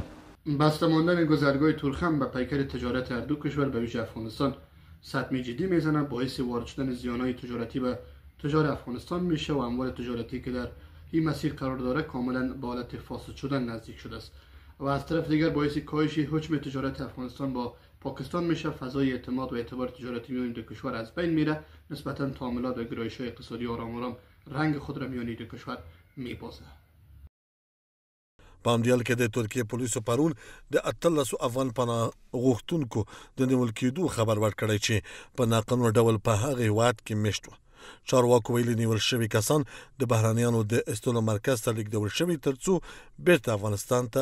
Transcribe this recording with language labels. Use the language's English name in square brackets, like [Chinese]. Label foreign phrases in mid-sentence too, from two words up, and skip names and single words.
[Persian] بسته ماندن گذرگاه تورخم به پیکر تجارت هر دو کشور به ویژه افغانستان صدمه جدی میزنه، باعث وارد شدن زیانهای تجارتی به تجار افغانستان میشه و اموال تجارتی که در این مسیر قرار داره کاملا به حالت فاسد شدن نزدیک شده است و از طرف دیگر باعث کاهش حجم تجارت افغانستان با پاکستان میشه. فضای اعتماد و اعتبار تجارتی میان دو کشور از بین میره، نسبتا تعاملات و گرایش‌های اقتصادی آرام رنگ خود را میان دو کشور میبازه. [Pashto] په همدې حال کې د ترکیې پولیسو پرون د 18 افغان پناه غوښتونکو د نیول کېدو خبر ورکړی چې په ناقانونه ډول په هغه هېواد کې میشت وو. چارواکو ویلي نیول شوي کسان د بهرانیانو د ایستلو مرکز ته لیږدول شوي ترڅو بیرته افغانستان ته.